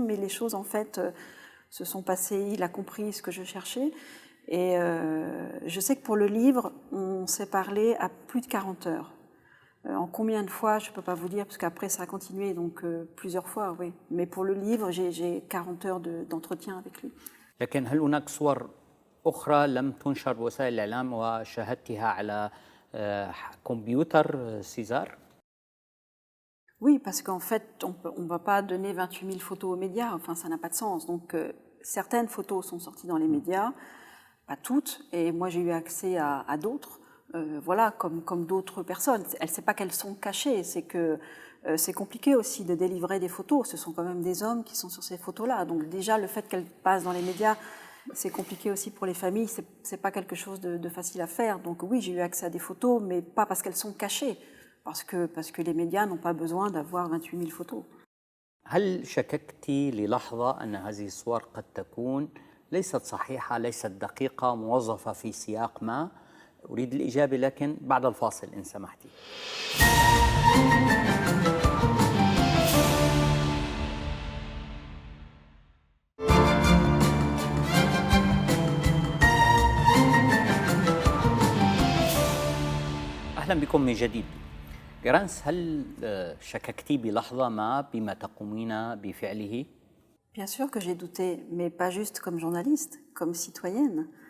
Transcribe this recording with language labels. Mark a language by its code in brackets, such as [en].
[fr] Mais les choses, en fait, se sont passées. Il a compris ce que je cherchais. Et je sais que pour le livre, on s'est parlé à plus de 40 heures. En combien de fois, je ne peux pas vous dire, parce qu'après, ça a continué, donc plusieurs fois, oui. Mais pour le livre, j'ai 40 heures d'entretien avec lui. [ar] لكن هل هناك صور أخرى لم تنشر بوسائل الإعلام وشاهدتها على كمبيوتر سيزار؟ [fr] Oui, parce qu'en fait, on ne va pas donner 28 000 photos aux médias, enfin ça n'a pas de sens. Donc certaines photos sont sorties dans les médias, pas toutes, et moi j'ai eu accès à d'autres, voilà, comme d'autres personnes. Elle ne sait pas qu'elles sont cachées, c'est que c'est compliqué aussi de délivrer des photos, ce sont quand même des hommes qui sont sur ces photos-là. Donc déjà le fait qu'elles passent dans les médias, c'est compliqué aussi pour les familles, c'est pas quelque chose de facile à faire. Donc oui, j'ai eu accès à des photos, mais pas parce qu'elles sont cachées. Parce que les médias n'ont pas besoin d'avoir 28 000 photos. [ar] هل شككت للحظة أن هذه الصور قد تكون ليست صحيحة، ليست دقيقة، موظفة في سياق ما؟ أريد الإجابة لكن بعد الفاصل إن سمحتي. أهلا بكم من جديد. جرانس، هل شككتي بلحظة ما بما تقومين بفعله؟ [fr] Bien sûr que j'ai douté, mais pas juste comme journaliste, comme citoyenne.